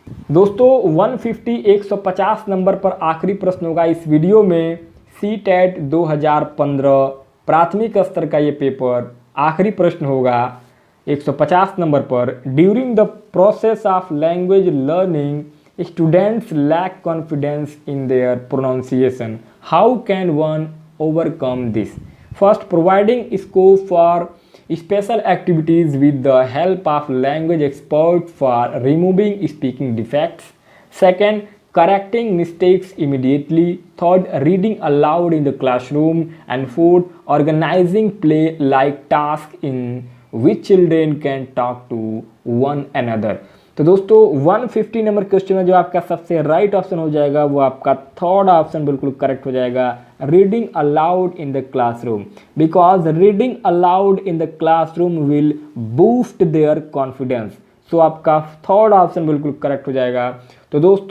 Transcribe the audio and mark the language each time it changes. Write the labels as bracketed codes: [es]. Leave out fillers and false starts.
[hi] दोस्तों 150 नंबर पर आखिरी प्रश्न होगा इस वीडियो में, CTET 2015 प्राथमिक स्तर का ये पेपर आखिरी प्रश्न होगा 150 नंबर पर। [en] During the process of language learning students lack confidence in their pronunciation, how can one overcome this. First, providing scope for special activities with the help of language experts for removing speaking defects. Second, correcting mistakes immediately. Third, reading aloud in the classroom. And fourth, organizing play like tasks in which children can talk to one another. [hi] तो दोस्तों 150 number question में जो आपका सबसे right option हो जाएगा वो आपका थर्ड ऑप्शन बिल्कुल करेक्ट हो जाएगा, [en] Reading aloud in the classroom, because reading aloud in the classroom will boost their confidence. [hi] सो आपका थर्ड ऑप्शन बिल्कुल करेक्ट हो जाएगा। तो दोस्तों